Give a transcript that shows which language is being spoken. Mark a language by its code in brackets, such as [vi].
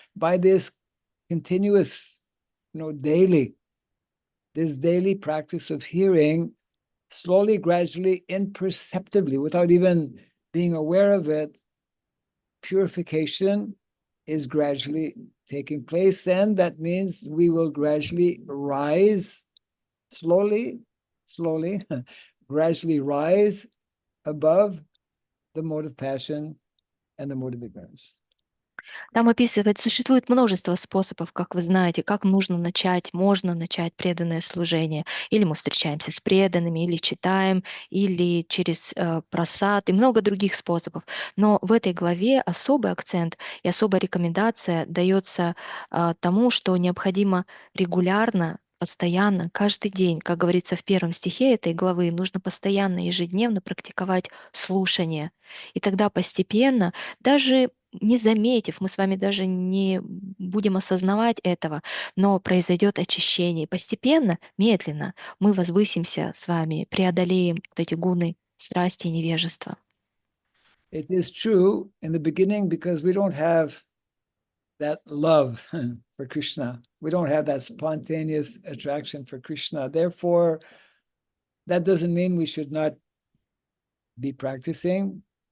[en] By this continuous, daily practice of hearing, slowly, gradually, imperceptibly, without even being aware of it, purification is gradually taking place, and that means we will gradually rise, slowly, gradually rise above the mode of passion and the mode of ignorance. [ru] Там описывает, существует множество способов, как вы знаете, как нужно начать, можно начать преданное служение. Или мы встречаемся с преданными, или читаем, или через просад и много других способов. Но в этой главе особый акцент и особая рекомендация дается тому, что необходимо регулярно, постоянно, каждый день, как говорится в первом стихе этой главы, нужно постоянно, ежедневно практиковать слушание. И тогда постепенно, даже не заметив, мы с вами даже не будем осознавать этого, но произойдет очищение. И постепенно, медленно мы возвысимся с вами, преодолеем вот эти гуны страсти и невежества. [en] It is true in the beginning because we don't have that love for Krishna. We don't have that spontaneous attraction for Krishna. Therefore, that doesn't mean we should not be practicing.